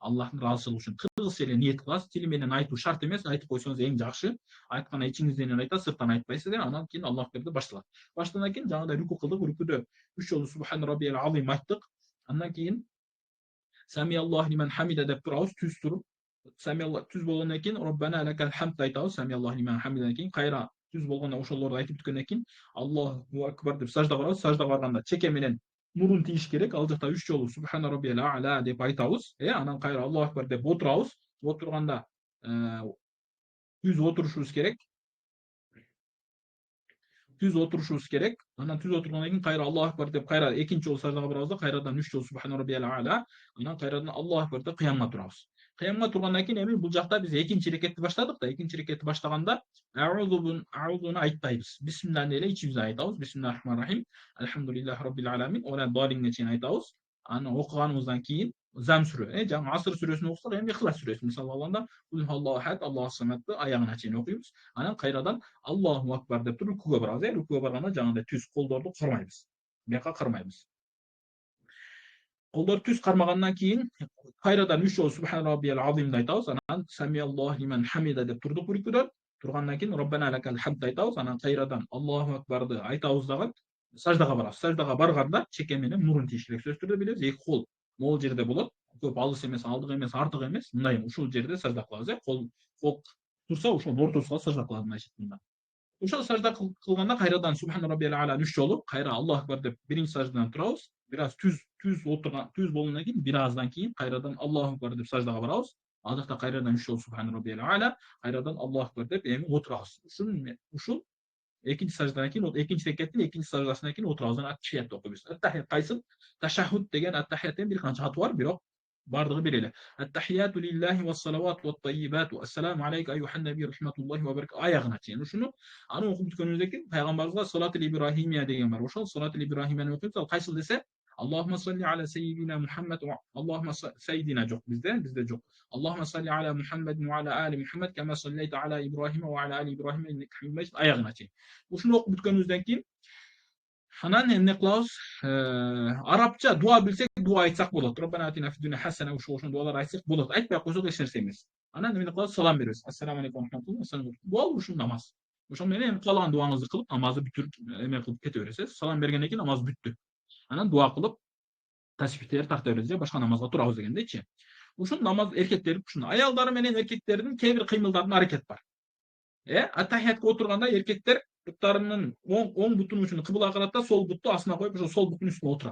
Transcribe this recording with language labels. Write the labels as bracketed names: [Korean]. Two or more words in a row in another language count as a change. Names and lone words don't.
[Kyrgyz] Аллахтын ыраазычылыгы үчүн тыгыз эле ниет кыласыз. Тили менен айтуу шарт эмес, айтып койсоңуз эң жакшы. Айтканда ичиңизден эле айтасыз, сырттан айтпайсыз. Анан кийин Аллах берди башталат. Баштагандан кийин жагындай рүкү кылдык. Рүкүдө 3 жолу [Arabic] سبحان ربي العظيم [Kyrgyz] айттык. Андан кийин [Arabic] سمع الله لمن حمده [Kyrgyz] деп турабыз, түз туруп. [Arabic] سمع الله [Kyrgyz] түз болгондон кийин [Arabic] ربنا لك الحمد [Kyrgyz] айтабыз. [Arabic] سمع الله لمن حمده [Kyrgyz] кийин кайра түз болгондо ошолорду айтып бүткөндөн кийин [Arabic] الله أكبر [Kyrgyz] деп саждага барабыз. Саждага барганда чеке менен мурун тийиш керек. Ал жакта 3 жолу [Arabic] سبحان ربي الأعلى [Kyrgyz] деп айтабыз. Анан кайра [Arabic] الله أكبر [Kyrgyz] деп отурабыз. Отурганда түз отурушубуз керек. Түз отурушубуз керек. Анан түз отургандан кийин кайра [Arabic] الله أكبر [Kyrgyz] деп кайра экинчи жолу саждага барабыз да, кайрадан 3 жолу [Arabic] سبحان ربي الأعلى. [Kyrgyz] Анан кайрадан [Arabic] الله أكبر [Kyrgyz] деп кыямга турабыз. Кыямга тургандан кийин эми бул жакта биз экинчи рекетти баштадык да, экинчи рекетти баштаганда а'удуну айтпайбыз. Бисмиллахны эле ичибизден айтабыз. [Arabic] بسم الله الرحمن الرحيم الحمد لله رب العالمين. [Kyrgyz] Одан далиңге чейин айтабыз. Аны окуганыбыздан кийин Зам сүрө, жаңы Аср сүрөсүн окусак, эми Ихлас сүрөсүн мисалы алганда, [Arabic] قل الله أحد الله الصمد [Kyrgyz] аягына чейин окуйбуз. Анан кайрадан [Arabic] الله أكبر [Kyrgyz] деп туруп рүкүгө барабыз. Рүкүгө барганда жаңыдай түз колдорду кармайбыз. Бияка кармайбыз. Колдор түз кармагандан кийин кайрадан 3 жолу [Arabic] سبحان ربي العظيم [Kyrgyz] айтабыз. Анан [Arabic] سمع الله لمن حمده [Kyrgyz] деп турдук рүкүдө. Тургандан кийин [Arabic] ربنا لك الحمد [Kyrgyz] айтабыз. Анан кайрадан [Arabic] الله أكبر [Kyrgyz] айтабыз дагы саждага барабыз. Саждага барганда чеке менен мурун тийиш керек. Сөз түрдө билебиз, эки кол могул жерде болот. Көп алыс эмес, алдык эмес, артык эмес. Мындай ушул жерде сажда кылабыз. Кол турса ошол ортосуна сажда кылабыз мына шетинде. Ошол сажда кылганда кайрадан [Arabic] سبحان ربي الأعلى [Kyrgyz] 3 жолу, кайра [Arabic] الله أكبر [Kyrgyz] деп биринчи саждадан турабыз. Бир аз түз отурган, түз болгондон кийин бир аздан кийин кайрадан [Arabic] الله أكبر [Kyrgyz] деп саждага барабыз. Ал жакта кайрадан 3 жолу [Arabic] سبحان ربي الأعلى, [Kyrgyz] кайрадан [Arabic] الله أكبر [Kyrgyz] деп эми отурабыз. Ушул экинчи саждадан кийин, экинчи рекеттин экинчи саждасынан кийин отурабыз. Ат-тахият окуйбуз. Ат-тахият кайсы? Ташаххуд деген ат-тахияттын бир канча аты бар, бирок бардыгы бир эле. [Arabic] التحيات لله والصلوات والطيبات السلام عليك أيها النبي رحمة الله وبركاته [Kyrgyz] аягына чейин. Ушуну аны окуп бүткөнүбүздөн кийин пайгамбарыбызга [Arabic] الصلاة الإبراهيمية [Kyrgyz] деген бар. Ошол [Arabic] الصلاة الإبراهيمية [Kyrgyz] окуйбуз. Ал кайсыл десе, [Arabic] اللهم صل على سيدنا محمد و اللهم سيدنا [Kyrgyz] жок bizde жок. [Arabic] اللهم صل على محمد وعلى آل محمد كما صليت على إبراهيم وعلى آل إبراهيم إنك حميد مجيد [Kyrgyz] аягына чейин. Ушуну окуп бүткөнүбүздөн кийин анан эмне кылабыз? Арабча дуа билсек, дуа айтсак болот. [Arabic] ربنا آتنا في الدنيا حسنة, [Kyrgyz] ушул дуаларды айтсак болот. Айтпай койсок эч нерсе эмес. Анан эмне кылабыз? Салам беребиз. [Arabic] السلام عليكم ورحمة الله. [Kyrgyz] Бул ушул намаз. Ошол менен калаган дуаңызды кылып, намазды бүтүрүп эме кылып кете бересиз. Салам бергенден кийин намаз бүттү. Анан дуа кылып тасбихтер тарта беребиз, башка намазга турабыз дегендейчи. Ушул намаз эркектер ушун, аялдар менен эркектердин кээ бир кыймылдарында аракет бар. Ат-тахиятка отурганда эркектер буттарынын оң бутунун үчүн кыбылага карата, сол бутту астына коюп, ошол сол буттун үстүнө отурат.